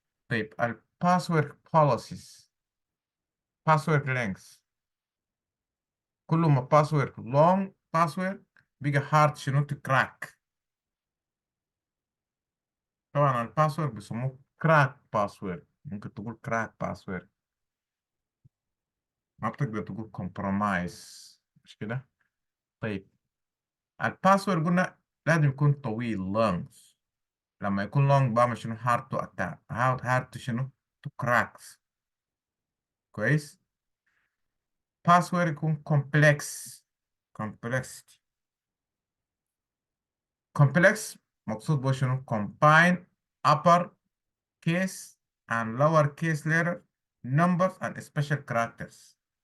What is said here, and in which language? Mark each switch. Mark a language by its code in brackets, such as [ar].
[ar] طيب الباسورد [en] policies، password lengths. [ar] كل ما باسورد long password بيجي hard شنو تكراك. طبعا الباسورد بيسموه كراك باسورد، ممكن تقول كراك باسورد، ما بتقدر تقول compromise، مش كده؟ طيب، الباسورد قلنا لازم يكون طويل long. لما يكون [en] long [ar] بعمل شنو [en] hard to attack hard to شنو to cracks. [ar] كويس. [en] password يكون complex complexity. complex [ar] مقصود به شنو [en] combine upper case and lower case letter numbers and special characters.